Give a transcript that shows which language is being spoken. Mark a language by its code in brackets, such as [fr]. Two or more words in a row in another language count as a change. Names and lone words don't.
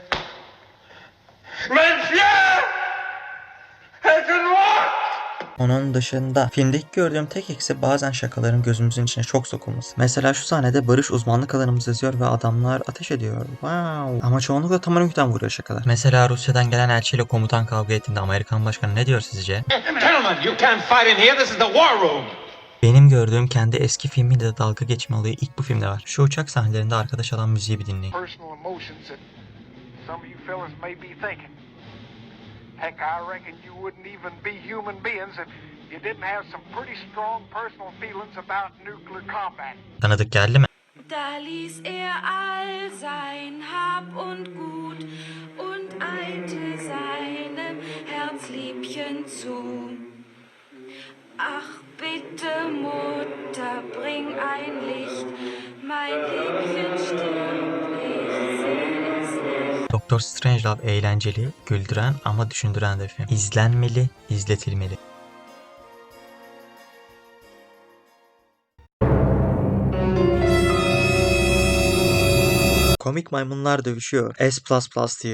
[tr] Onun dışında filmdeki gördüğüm tek eksi bazen şakaların gözümüzün içine çok sokulması. Mesela şu sahnede barış uzmanlık alanımız yazıyor ve adamlar ateş ediyor. Wow. Ama çoğunlukla tam önükten vuruyor şakalar. Mesela Rusya'dan gelen elçiyle komutan kavga ettiğinde Amerikan başkanı ne diyor sizce? [en] Gentlemen, you can't fight in here. This is the war room. [tr] Benim gördüğüm kendi eski filmiyle de dalga geçme olayı ilk bu filmde var. Şu uçak sahnelerinde arkadaş alan müziği bir dinleyin. [en] Personal emotions that some of you fellas may be thinking. Heck, I reckon you wouldn't even be human beings if you didn't have some pretty strong personal feelings about nuclear combat. [tr] Tanıdık geldi mi? [de] Da ließ all sein Hab und Gut und eilte seinem Herzliebchen zu. Ach bitte Mutter, bring ein Licht, mein Liebchen stirbt, ich seh es nicht. [tr] Doctor Strangelove eğlenceli, güldüren ama düşündüren de film. İzlenmeli, izletilmeli. Komik maymunlar dövüşüyor. [en] S++ tier.